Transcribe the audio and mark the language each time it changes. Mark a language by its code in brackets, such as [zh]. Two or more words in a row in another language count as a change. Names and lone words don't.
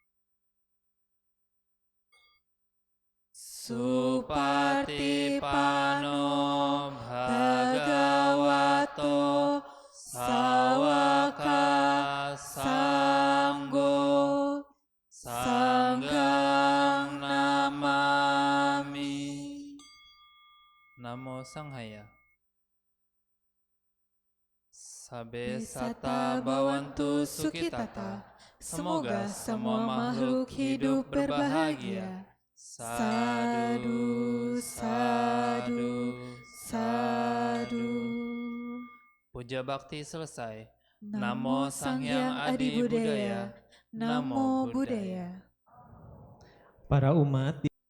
[pi] Supatipano bhagavato sawaka sanggo sanggang namami. Namo Sanghaya. Sabe sata bawantu sukitata. [id] Semoga semua makhluk hidup berbahagia. [pi] Sadu, sadu, sadu. [id] Puja bakti selesai. [pi] Namo Sanghyang Adi Budaya. Namo Buddhaya. [id] Para umat